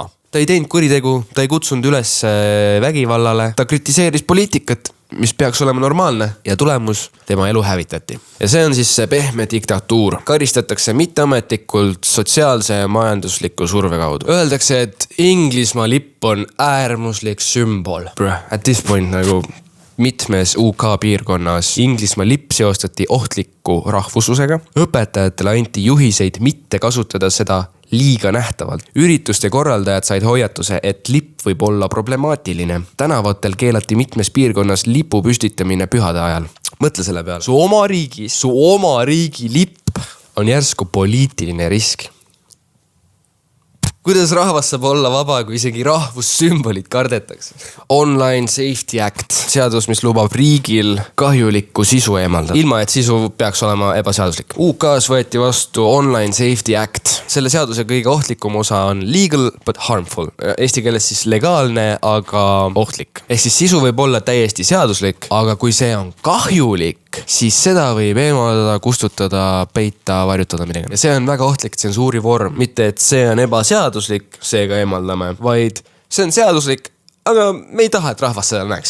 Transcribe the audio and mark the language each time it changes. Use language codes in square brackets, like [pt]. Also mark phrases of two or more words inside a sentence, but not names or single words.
[et] Ta ei teinud kuritegu, ta ei kutsunud üles vägivallale, ta kritiseeris poliitikat, mis peaks olema normaalne ja tulemus, tema elu hävitati. Ja see on siis see pehme diktatuur. Karistatakse mitteametlikult sotsiaalse ja majandusliku surve kaudu. Öeldakse, et Inglismaa lipp on äärmuslik sümbol. [en] At this point nagu mitmes UK piirkonnas Inglismaa lipp seostati ohtliku rahvuslusega. [et] Õpetajatele anti juhiseid mitte kasutada seda liiga nähtavalt. Ürituste korraldajad said hoiatuse, et lipp võib olla problemaatiline. Tänavatel keelati mitmes piirkonnas lipu püstitamine pühade ajal. Mõtle selle peale. Su oma riigi lipp on järsku poliitiline risk. Kuidas rahvas saab olla vaba, kui isegi rahvussümbolid kardetakse? Online Safety Act, seadus, mis lubab riigil kahjulikku sisu eemaldada, ilma et sisu peaks olema ebaseaduslik. UK-s võeti vastu Online Safety Act. Selle seaduse kõige ohtlikum osa on [en] legal but harmful. [et] Eesti keeles siis legaalne, aga ohtlik. Ehk siis sisu võib olla täiesti seaduslik, aga kui see on kahjulik, siis seda võib eemaldada, kustutada, peita, varjutada midagi. Ja see on väga ohtlik tsensuuri vorm. Mitte, et see on ebaseaduslik, seega eemaldame, vaid see on seaduslik, aga me ei taha, et rahvas seda näeks.